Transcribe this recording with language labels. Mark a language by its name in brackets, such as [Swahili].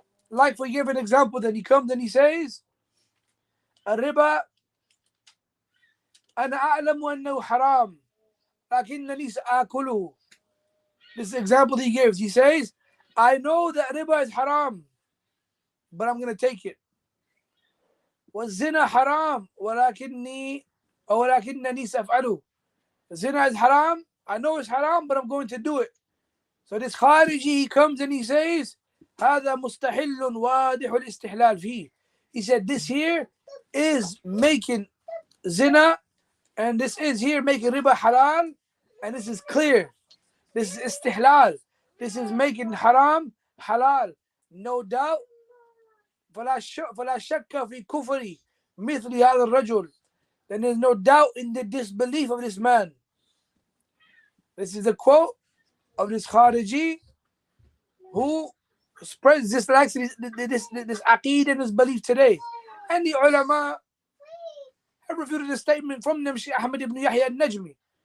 [English] Like, for give an example, then he comes and he says, [Arabic] الربا أنا أعلم أنه حرام لكنني سآكله. [English] This example he gives. He says, I know that riba is haram, but I'm going to take it. [Arabic] والزنا حرام ولكنني سأفعله. [English] Zina is haram. I know it's haram, but I'm going to do it. So this Khariji, he comes and he says, [Arabic] هذا مستحل واضح الاستحلال فيه. [English] He said this here is making zina, and this is here making riba halal, and this is clear. This is istihlal. This is making haram halal. No doubt. [Arabic] فلا شك في كفر مثل هذا الرجل. [English] Then there's no doubt in the disbelief of this man. This is a quote of this Khariji who spreads this aqeedah and this belief today. And the ulama have refuted the statement from them, Shaykh Ahmad ibn Yahya al-Najmi.